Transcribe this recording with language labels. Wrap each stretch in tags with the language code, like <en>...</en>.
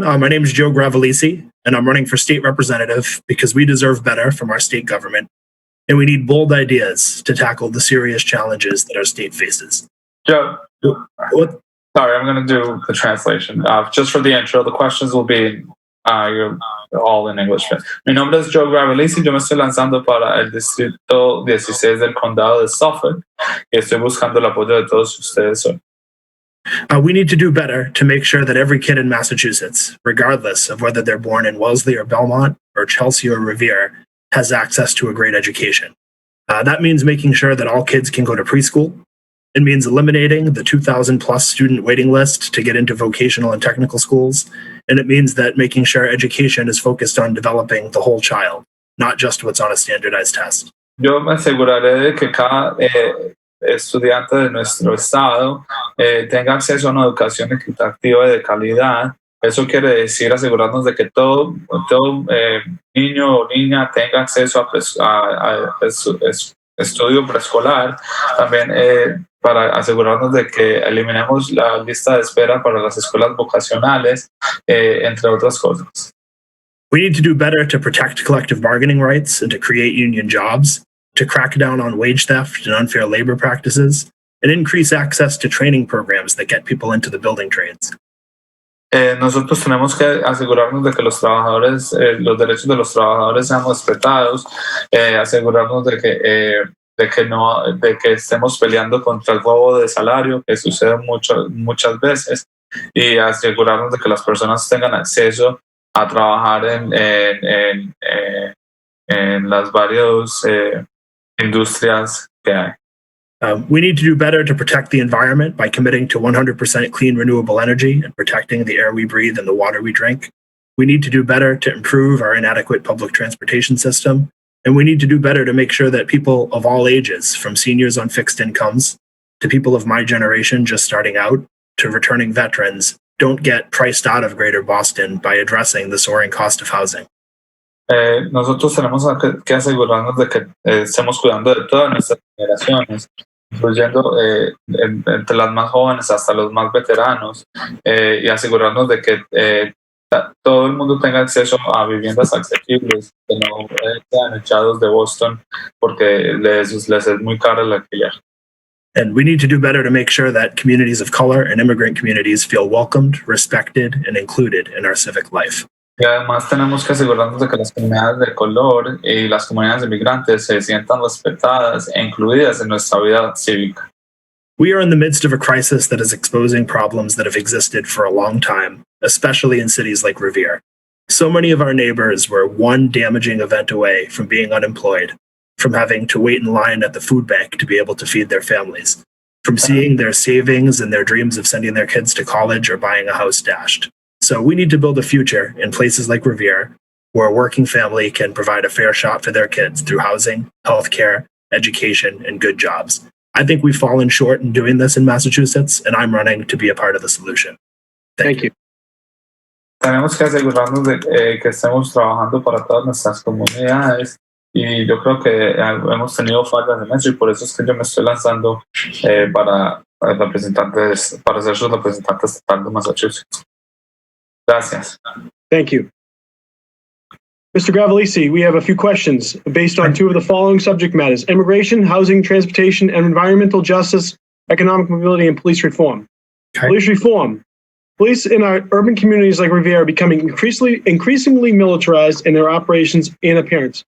<en>My name is Joe Gravalisi, and I'm running for state representative because we deserve better from our state government, and we need bold ideas to tackle the serious challenges that our state faces. Joe, What? sorry, I'm going to do the translation. Just for the intro, the questions will be you're all in English.</en> <es>Mi nombre es Joe Gravalisi, yo me estoy lanzando para el distrito 16 del condado de Suffolk y estoy buscando el apoyo de todos ustedes hoy.</es> <en>We need to do better to make sure that every kid in Massachusetts, regardless of whether they're born in Wellesley or Belmont or Chelsea or Revere, has access to a great education. That means making sure that all kids can go to preschool. It means eliminating the 2,000 plus student waiting list to get into vocational and technical schools. And it means that making sure education is focused on developing the whole child, not just what's on a standardized test.</en> <es>Yo me aseguraré de que cada estudiante de nuestro estado tenga acceso a una educación equitativa y de calidad. Eso quiere decir asegurarnos de que todo niño o niña tenga acceso a estudio preescolar. También para asegurarnos de que eliminemos la lista de espera para las escuelas vocacionales, entre otras cosas.</es> <en>We need to do better to protect collective bargaining rights and to create union jobs, to crack down on wage theft and unfair labor practices, and increase access to training programs that get people into the building trades.</en> <es>Nosotros tenemos que asegurarnos de que los trabajadores, los derechos de los trabajadores sean respetados, asegurarnos de que estemos peleando contra el robo de salario que sucede muchas veces y asegurarnos de que las personas tengan acceso a trabajar en las varias industrias que hay.</es> <en>We need to do better to protect the environment by committing to 100% clean renewable energy and protecting the air we breathe and the water we drink. We need to do better to improve our inadequate public transportation system. And we need to do better to make sure that people of all ages, from seniors on fixed incomes to people of my generation just starting out to returning veterans, don't get priced out of Greater Boston by addressing the soaring cost of housing.</en> <es>Nosotros tenemos que asegurarnos de que estemos cuidando de todas nuestras generaciones, incluyendo entre las más jóvenes hasta los más veteranos, y asegurarnos de que todo el mundo tenga acceso a viviendas asequibles, que no sean echados de Boston porque les es muy caro el alquiler.</es> <en>And we need to do better to make sure that communities of color and immigrant communities feel welcomed, respected, and included in our civic life.</en> <es>Y además tenemos que asegurarnos de que las comunidades de color y las comunidades inmigrantes se sientan respetadas e incluidas en nuestra vida cívica.</es> <en>We are in the midst of a crisis that is exposing problems that have existed for a long time, especially in cities like Revere. So many of our neighbors were one damaging event away from being unemployed, from having to wait in line at the food bank to be able to feed their families, from seeing their savings and their dreams of sending their kids to college or buying a house dashed. So we need to build a future in places like Revere, where a working family can provide a fair shot for their kids through housing, healthcare, education, and good jobs. I think we've fallen short in doing this in Massachusetts, and I'm running to be a part of the solution. Thank you.</en> <es>Tenemos que asegurarnos de que estemos trabajando para todas nuestras comunidades y yo creo que hemos tenido fallas en eso y por eso es que yo me estoy lanzando para ser su representante estatal de Massachusetts. Gracias.</es> <en>Thank you. Mr. Gravalisi, we have a few questions based on two of the following subject matters: immigration, housing, transportation, and environmental justice, economic mobility, and police reform. Okay. Police reform. Police in our urban communities like Revere are becoming increasingly militarized in their operations and appearance.</en>